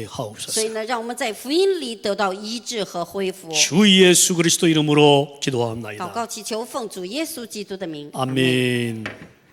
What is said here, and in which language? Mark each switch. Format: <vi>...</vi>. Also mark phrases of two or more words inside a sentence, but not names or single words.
<zh>所</zh> <ko>하옵소서.</ko> <zh>以呢，让我们在福音里得到医治和恢复。</zh> <ko>주 예수 그리스도 이름으로</ko> <zh>祷</zh> <ko>기도하옵나이다.</ko> <zh>告祈求，奉主耶稣基督的名。</zh> <ko>아멘.</ko>